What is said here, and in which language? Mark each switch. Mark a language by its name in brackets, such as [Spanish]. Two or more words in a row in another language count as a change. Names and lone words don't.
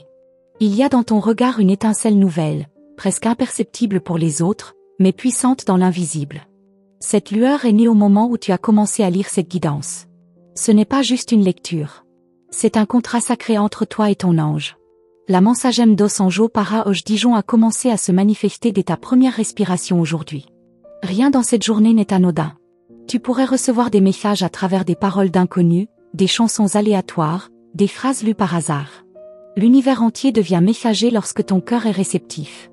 [French] Il y a dans ton regard une étincelle nouvelle, presque imperceptible pour les autres, mais puissante dans l'invisible. Cette lueur est née au moment où tu as commencé à lire cette guidance. Ce n'est pas juste une lecture. C'est un contrat sacré entre toi et ton ange. La Mensagem dos Anjos para hoje Dijon a commencé à se manifester dès ta première respiration aujourd'hui. Rien dans cette journée n'est anodin. Tu pourrais recevoir des messages à travers des paroles d'inconnus, des chansons aléatoires, des phrases lues par hasard. L'univers entier devient messager lorsque ton cœur est réceptif.